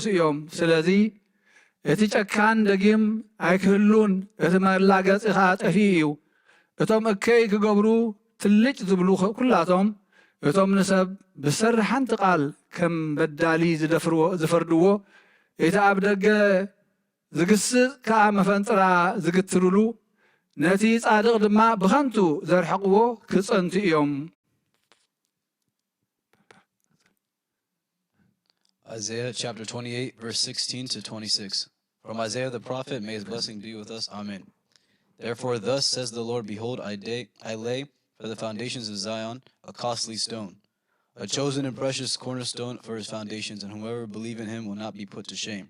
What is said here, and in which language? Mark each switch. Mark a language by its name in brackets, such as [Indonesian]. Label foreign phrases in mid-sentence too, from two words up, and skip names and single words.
[Tigrinya] እዮም ስለዚ እቲ ጨካን ደጊም ኣይክህሉን እቲ መላገፂ ከዓ ጠፊ እዩ እቶም እከይ ክገብሩ ትልጭ ዝብሉ ኩላቶም እቶም ንሰብ ብሰሪ ሓንቲ ቃል ከም በዳሊ ዝፈርድዎ እቲ ኣብ ደገ ዝግስፅ ከዓ መፈንጥራ ዝግትርሉ ነቲ ጻድቕ ድማ ብኸንቱ ዘርሕቕዎ ክጸንቱ እዮም [English] Isaiah chapter 28, verse 16 to 26. From Isaiah the prophet, may his blessing be with us. Amen. Therefore, thus says the Lord, behold, I lay for the foundations of Zion a costly stone, a chosen and precious cornerstone for his foundations, and whoever believe in him will not be put to shame.